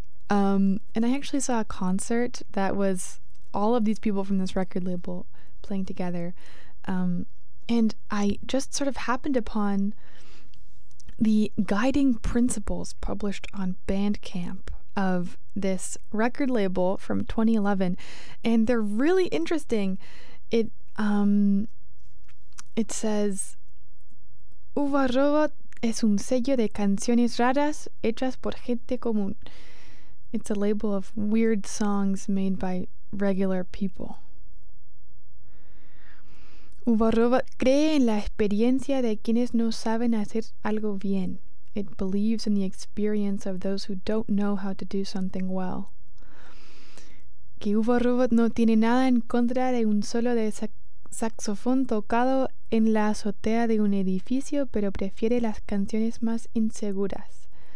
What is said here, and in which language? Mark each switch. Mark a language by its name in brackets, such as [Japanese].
[English] And I actually saw a concert that was all of these people from this record label playing together. And I just sort of happened upon the guiding principles published on Bandcamp of this record label from 2011. And they're really interesting. It says, [Spanish] Uva Robot es un sello de canciones raras hechas por gente común. [English] It's a label of weird songs made by regular people. [Spanish] Uva Robot cree en la experiencia de quienes no saben hacer algo bien. [English] It believes in the experience of those who don't know how to do something well. [Spanish] Que Uva Robot no tiene nada en contra de un solo de saxofón tocado en la azotea de un edificio, pero prefiere las canciones más inseguras.